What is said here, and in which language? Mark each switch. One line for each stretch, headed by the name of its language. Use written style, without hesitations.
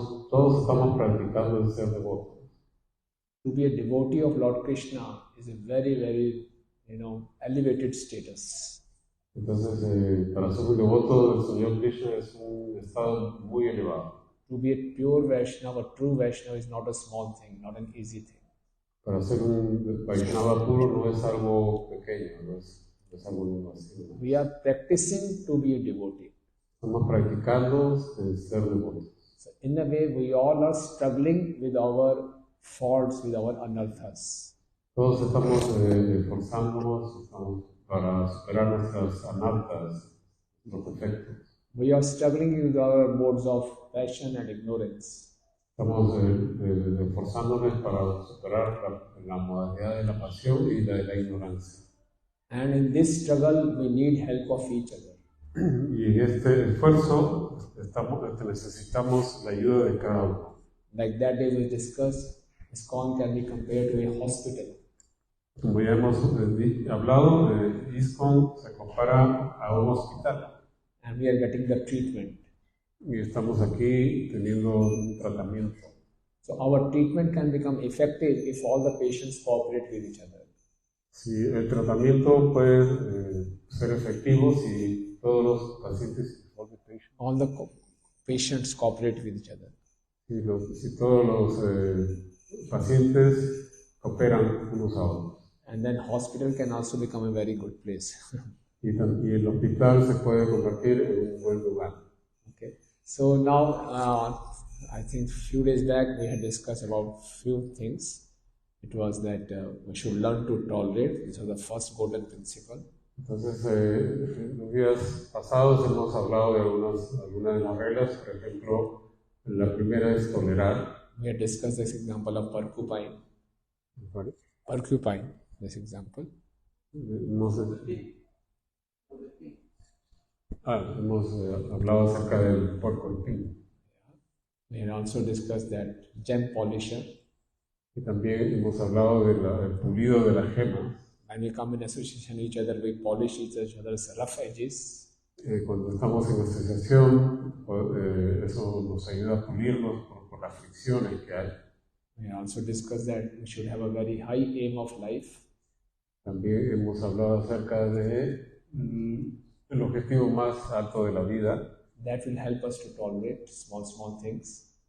Spanish: todos estamos practicando el ser devotos.
English: To be a devotee of Lord Krishna is a very, very, elevated status.
Spanish: Entonces, para ser un devoto del Señor Krishna es un estado muy elevado.
English: To be a pure Vaishnava, a true Vaishnava is not a small thing, not an easy thing.
Spanish: Para ser un Vaishnava puro no es algo pequeño, no es algo así.
English: We are practicing to be a devotee.
Spanish: Estamos practicando el ser devotos.
English: So in a way, we all are struggling with our faults, with our anarthas.
Spanish: Todos estamos esforzándonos para superar nuestras anartas, los defectos.
English: We are struggling with our modes of passion and ignorance.
Spanish: Estamos esforzándonos para superar la modalidad de la pasión y la de la ignorancia.
English: And in this struggle, we need help of each other.
Spanish: Y en este esfuerzo necesitamos la ayuda de cada uno.
English: Like that day we discussed, ISKCON can be compared to a hospital.
Spanish: Como ya hemos hablado, ISKCON se compara a un hospital.
English: And we are getting the treatment.
Spanish: Y estamos aquí teniendo un tratamiento.
English: So our treatment can become effective if all the patients cooperate with each other.
Spanish: Si el tratamiento puede ser efectivo si todos los pacientes,
English: All the patients cooperate with each other.
Spanish: si todos los pacientes cooperan unos a otros.
English: And then hospital can also become a very good place.
Spanish: Y el hospital se puede convertir en un buen lugar.
English: Okay. So now, I think a few days back we had discussed about few things. It was that we should learn to tolerate. This was the first golden principle.
Spanish: Entonces, los días pasados hemos hablado de algunas de las reglas. Por ejemplo, la primera es tolerar.
English: We had discussed this example of porcupine. Porcupine, this example.
Spanish: No sé. Hemos hablado acerca del porco espín. We had also discussed that gem polisher. Y también hemos hablado del pulido de las gemas.
English: When we come in association with each other, we polish each other's rough edges.
Spanish: Cuando estamos en asociación, eso nos ayuda a pulirnos por las fricciones que hay.
English: We also discussed that we should have a very high aim of life.
Spanish: También hemos hablado acerca de el objetivo más alto de la vida.
English: That will help us to tolerate small things.